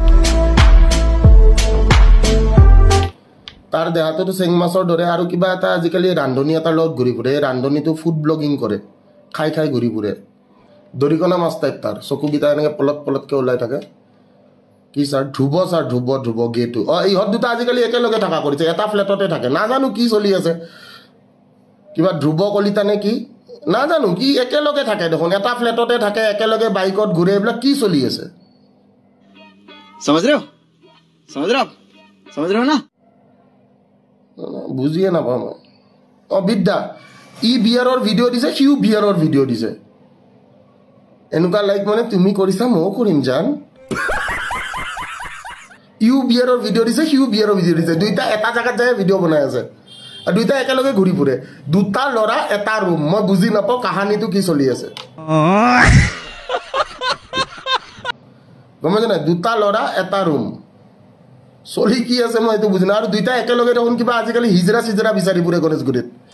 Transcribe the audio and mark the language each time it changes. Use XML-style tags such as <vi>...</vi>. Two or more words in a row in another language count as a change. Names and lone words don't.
<as>তাৰ দেহাটোতো চেং মাছৰ দৰে আৰু কিবা এটা আজিকালি ৰান্ধনি এটাৰ লগত ঘূৰি ফুৰে এই ৰান্ধনিটো</as> <en>food blogging</en> <as>কৰে খাই খাই ঘূৰি ফুৰে দৰিকণা মাছ টাইপ তাৰ চকুকেইটা এনেকৈ পলতকৈ ওলাই থাকে কি ছাৰ ধ্ৰুৱ গেটো ইহঁত দুটা আজিকালি একেলগে থকা কৰিছে এটা ফ্লেটতে থাকে নাজানো কি চলি আছে কিবা ধ্ৰুৱ কলিতা নে কি নাজানো কি একেলগে থাকে দেখোন এটা ফ্লেটতে থাকে একেলগে বাইকত ঘূৰে এইবিলাক কি চলি আছে</as> <hi>समझ रहे हो ना</hi> <as>বুজিয়ে নাপাওঁ মই বিদ্যা ই বিয়াৰৰ ভিডিঅ' দিছে সিও বিয়াৰৰ ভিডিঅ' দিছে এনেকুৱা লাইক মানে তুমি কৰিছা ময়ো কৰিম জান ইউ বিয়াৰৰ ভিডিঅ' দিছে সিও বিয়াৰৰ ভিডিঅ' দিছে দুইটা এটা জেগাত যায় ভিডিঅ' বনাই আছে আৰু দুইটা একেলগে ঘূৰি ফুৰে দুটা ল'ৰা এটা ৰুম মই বুজি নাপাওঁ কাহানীটো কি চলি আছে গম পাইছে নাই দুটা ল'ৰা এটা ৰুম চলি কি আছে মই এইটো বুজি নাই আৰু দুইটা একেলগে দেখোন কিবা আজিকালি হিজৰা চিজৰা বিচাৰি ফুৰে গণেশগুৰিত</as>